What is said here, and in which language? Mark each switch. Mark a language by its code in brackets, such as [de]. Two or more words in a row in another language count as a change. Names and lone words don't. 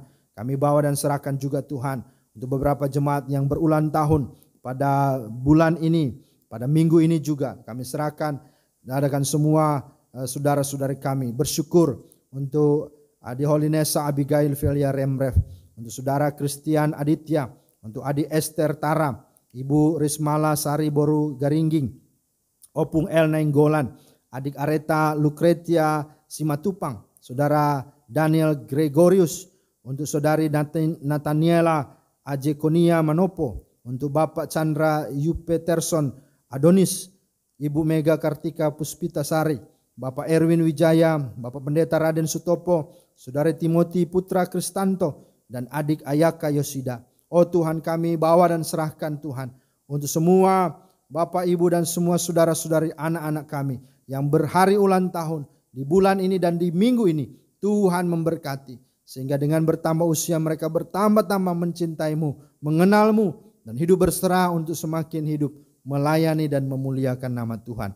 [id] Kami bawa dan serahkan juga Tuhan untuk beberapa jemaat yang berulang tahun pada bulan ini, pada minggu ini juga. Kami serahkan dan adakan semua saudara-saudari kami. Bersyukur untuk Adi Holinesa Abigail Velia Remref, untuk saudara Christian Aditya, untuk Adi Esther Tara, Ibu Rismala Sari Boru Garingging, Opung El Nainggolan, adik Areta Lucretia Simatupang, saudara Daniel Gregorius, untuk saudari Nathaniela Ajekonia Manopo, untuk Bapak Chandra Yupeterson Adonis, Ibu Mega Kartika Puspita Sari, Bapak Erwin Wijaya, Bapak Pendeta Raden Sutopo, saudari Timothy Putra Kristanto, dan adik Ayaka Yosida. Oh Tuhan, kami bawa dan serahkan Tuhan untuk semua Bapak Ibu dan semua saudara-saudari anak-anak kami yang berhari ulang tahun di bulan ini dan di minggu ini. Tuhan memberkati, sehingga dengan bertambah usia mereka bertambah-tambah mencintai-Mu, mengenal-Mu, dan hidup berserah untuk semakin hidup melayani dan memuliakan nama Tuhan.